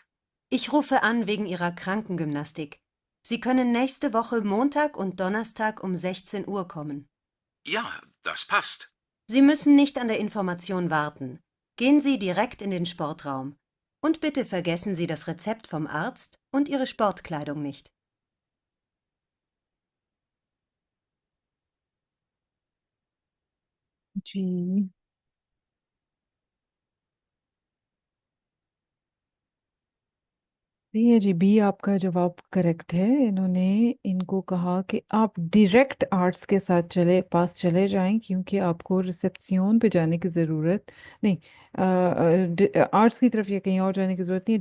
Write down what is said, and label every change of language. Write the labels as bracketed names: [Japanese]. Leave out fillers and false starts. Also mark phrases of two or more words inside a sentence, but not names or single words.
[German] Ich rufe an wegen Ihrer Krankengymnastik. Sie können nächste Woche Montag und Donnerstag um 16 Uhr kommen. Ja, das passt. Sie müssen nicht an der Information warten. Gehen Sie direkt in den Sportraum. Und bitte vergessen Sie das Rezept vom Arzt und Ihre Sportkleidung nicht. [Hindi] जी सही है जी, बी आपका जवाब करेक्ट है। इन्होंने इनको कहा कि आप डायरेक्ट आर्ट्स के साथ पास चले जाएं, क्योंकि आपको रिसेप्शन पे जाने की ज़रूरत नहीं, आर्ट्स की तरफ या कहीं और जाने की ज़रूरत नहीं है।